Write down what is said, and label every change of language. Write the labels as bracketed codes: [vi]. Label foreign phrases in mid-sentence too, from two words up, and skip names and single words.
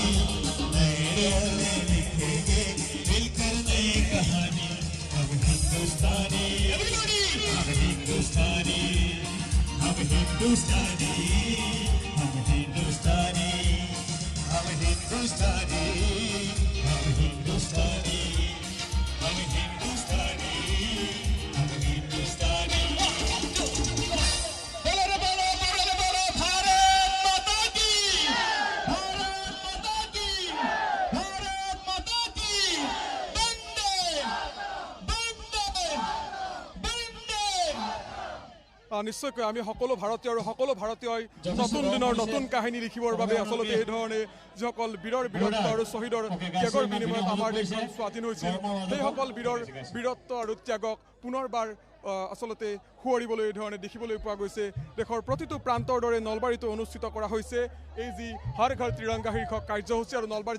[hi] नए लिखेंगे मिलकर नई कहानी हम हिंदुस्तानी हम हिंदुस्तानी हम हिंदुस्तानी हम हिंदुस्तानी हम हिंदुस्तानी हम हिंदुस्तानी हम हिंदुस्तानी हम हिंदुस्तानी बोलो रे बोलो भारत माता की भारत माता की भारत माता की वंदे वंदे वंदे [as] নিশ্চয়কৈ আমি সকলো ভাৰতীয় আৰু সকলো ভাৰতীয়ই নতুন দিনৰ নতুন কাহিনী লিখিবৰ বাবে আচলতে এই ধৰণে যিসকল বীৰৰ বীৰত্ব আৰু শ্বহীদৰ ত্যাগৰ বিনিময়ত আমাৰ দেশখন স্বাধীন হৈছিল সেইসকল বীৰৰ বীৰত্ব আৰু ত্যাগক পুনৰবাৰ আচলতে সুঁৱৰিবলৈ এই ধৰণে দেখিবলৈ পোৱা গৈছে দেশৰ প্ৰতিটো প্ৰান্তৰ দৰে নলবাৰীতো অনুষ্ঠিত কৰা হৈছে এই যি হৰ ঘৰ ত্ৰিৰংগা শীৰ্ষক কাৰ্যসূচী আৰু নলবাৰী